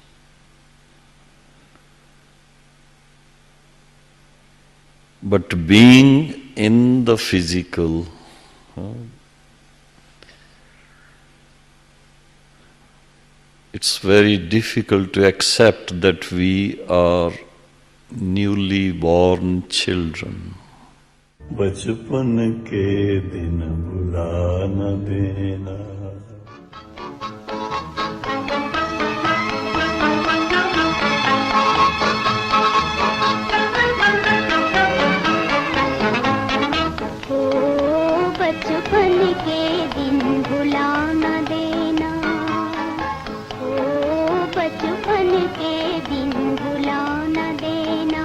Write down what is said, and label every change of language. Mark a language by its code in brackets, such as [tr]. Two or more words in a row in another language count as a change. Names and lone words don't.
[en] But being in the physical, it's very difficult to accept that we are newly born children. [hi] बचपन के दिन भुला न देना, बचपन के दिन भुला न देना, बचपन के दिन भुला न देना।